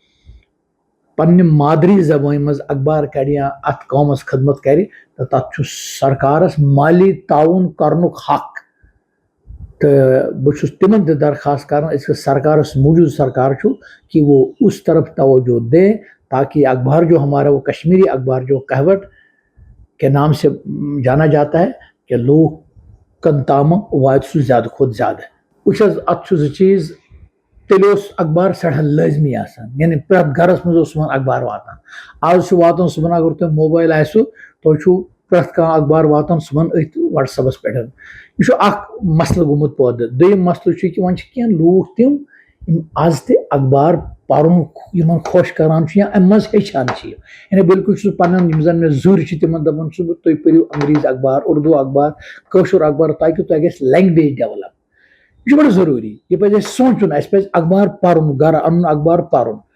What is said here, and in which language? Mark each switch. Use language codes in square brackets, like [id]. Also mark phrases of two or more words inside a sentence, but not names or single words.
[ks] پننہِ مادری زبٲنۍ منٛز اخبار کرِ یا اتھ قومس خدمت کرِ تہٕ تتھ چھُ سرکارس مالی تعاوُن کرنُک حق تو بہٕ چھُس تِمن تہِ درخواست کران أزکِس سرکارس موجود سرکار چھُ [ur] کہ وہ اس طرف توجہ دے تاکہ اخبار جو ہمارا وہ کشمیری اخبار جو کہوٹ کے نام سے جانا جاتا ہے [ks] کہ لوٗکن تام واتہِ سُہ زیادٕ کھۄتہٕ زیادٕ وٕچھ حظ اتھ چھُ زٕ چیٖز تیٚلہِ اوس اخبار سٮ۪ٹھاہ لٲزمی آسان یعنی پرٛٮ۪تھ گرس منٛز اوس صُبحن اخبار واتان آز چھُ واتان صُبحن اگر تۄہہِ موبایل آسِوٕ تۄہہِ چھُو پرٛٮ۪تھ کانٛہہ اخبار واتان صُبحن أتھۍ وٹس ایپس پٮ۪ٹھ یہِ چھُ اکھ مسلہٕ گوٚمُت پٲدٕ دوٚیِم مسلہٕ چھُ کہ وۄنۍ چھِ کینٛہہ لوٗکھ تِم یِم آز تہِ اخبار پرُن یِمن خۄش کران چھُ یا امہِ منٛز ہیٚچھان چھِ یعنی بالکل چھُس پننٮ۪ن یِم زن مےٚ زُرۍ چھِ تِمن دپان چھُس بہٕ تُہۍ پٔرِو انگریزی اخبار اردوٗ اخبار کٲشُر اخبار تاکہ تۄہہِ گژھِ [en] language develop [ks] یہ چھُ بڑٕ ضروٗری یہ پزِ اسہِ سونچُن اسہِ پزِ اخبار پرُن گرٕ انُن اخبار پرُن